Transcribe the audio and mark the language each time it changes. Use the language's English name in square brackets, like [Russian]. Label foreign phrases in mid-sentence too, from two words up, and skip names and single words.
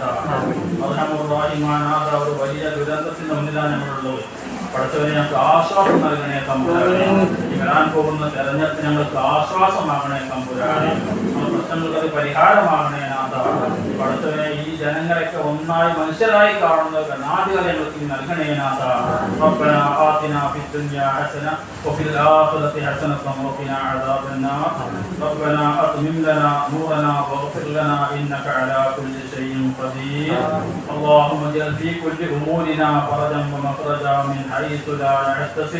[Malayalam] അർഹമുറാഹിമാനാഥ, ഒരു വലിയ ദുരന്തത്തിന്റെ മുന്നിലാണ് ഞങ്ങളുള്ളത്. പഠിച്ചവനെ ഞങ്ങൾക്ക് ആശ്വാസം നൽകണേ തമ്പുരാനെ. വരാൻ പോകുന്ന തെരഞ്ഞെടുപ്പ് ഞങ്ങൾക്ക് ആശ്വാസമാകണേ തമ്പുരാനെ. പ്രശ്നങ്ങൾക്ക് പരിഹാരമാകണേ നാഥ. പഠിച്ചവനെ ഈ ജനങ്ങളൊക്കെ ഒന്നായി മനുഷ്യരായി കാണുന്ന നാടുകളെ ഞങ്ങൾക്ക് നൽകണേ നാഥ. [Arabic] ربنا آتنا في الدنيا حسنة وفي الآخرة حسنة وقنا عذاب النار. ربنا أتمم لنا نورنا واغفر لنا إنك على كل شيء قدير. اللهم اجعل في كل أمورنا فرجا ومخرجا من حيث لا نحتسب.